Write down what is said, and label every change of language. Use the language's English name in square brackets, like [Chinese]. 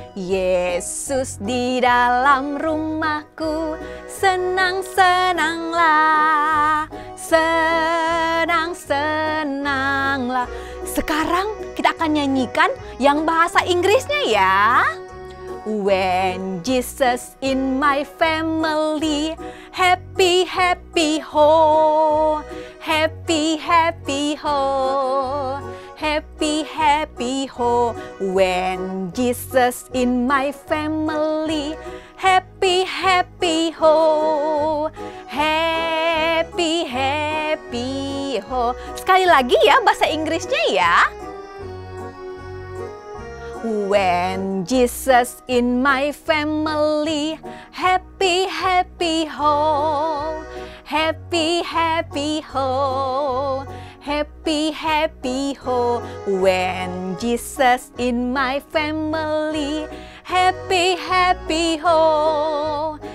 [Indonesian] Yesus di dalam rumahku, senang-senanglah, senang-senanglah. Sekarang kita akan nyanyikan yang bahasa Inggrisnya ya. [English] When Jesus in my family, happy, happy, ho. Happy, happy, ho. Happy, happy, ho. When Jesus in my family, happy, happy, ho. Happy, happy, ho. [Indonesian] Sekali lagi ya bahasa Inggrisnya ya. [English] When Jesus in my family, happy, happy, ho. Happy, happy, ho. Happy, happy, ho. When Jesus in my family, happy, happy, ho.